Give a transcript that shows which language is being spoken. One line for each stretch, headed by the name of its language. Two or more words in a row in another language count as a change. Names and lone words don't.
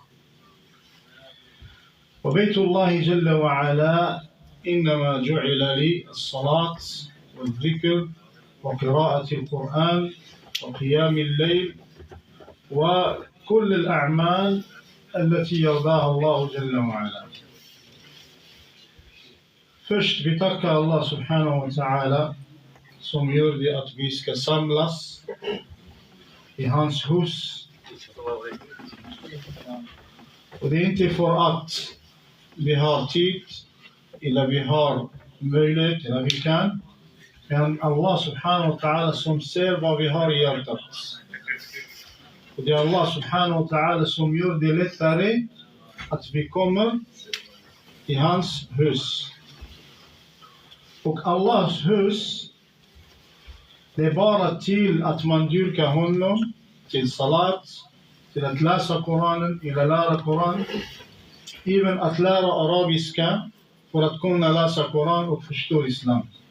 Arabic: وبيت الله جل وعلا إنما جعل للصلاة والذكر وقراءة القرآن وقيام الليل وكل الأعمال التي يرضاها الله جل وعلا.
Swedish: Först vi tackar Allah
Arabic: سبحانه وتعالى
Swedish: som gjorde att vi ska samlas i hans hus. Och det är inte för att vi har tid eller vi har möjlighet eller vi kan. Men Allah
Arabic: سبحانه وتعالى
Swedish: som ser vad vi har i hjärtat. Och det är Allah
Arabic: سبحانه وتعالى
Swedish: som gör det lättare att vi kommer i hans hus. Och Allahs hus, det är bara till att man dyrkar honom, till salat, till att läsa Koranen, eller lära Koran, även att lära arabiska för att kunna läsa Koran och förstå Islam.